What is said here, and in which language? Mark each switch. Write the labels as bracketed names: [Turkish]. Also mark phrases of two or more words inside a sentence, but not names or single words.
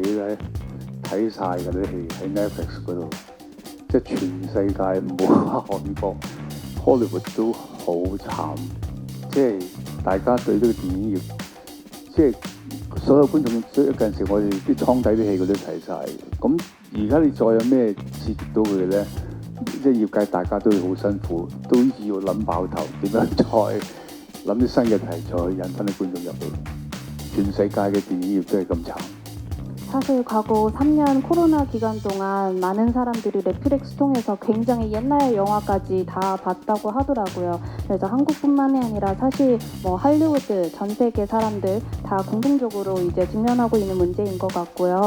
[Cantonese] 咧睇晒嗰啲戲喺 Netflix 嗰度，即係全世界唔好話韓國 Hollywood 都好慘，即係大家對呢個電影業，即係所有觀眾，所以有陣時我哋啲倉底啲戲佢都睇晒。咁而家你再有咩刺激到佢咧？即係業界大家都好辛苦，都要諗爆頭點樣再。諗啲新嘅題材去引翻啲觀眾入嚟，全世界嘅電影業都係咁慘。 [Korean] 사실 과거 3년 코로나 기간 동안 많은 사람들이 넷플릭스 통해서 굉장히 옛날 영화까지 다 봤다고 하더라고요. 그래서 한국뿐만이 아니라 사실 할리우드 전 세계 사람들 다 공통적으로 이제 직면하고 있는 문제인 것 같고요.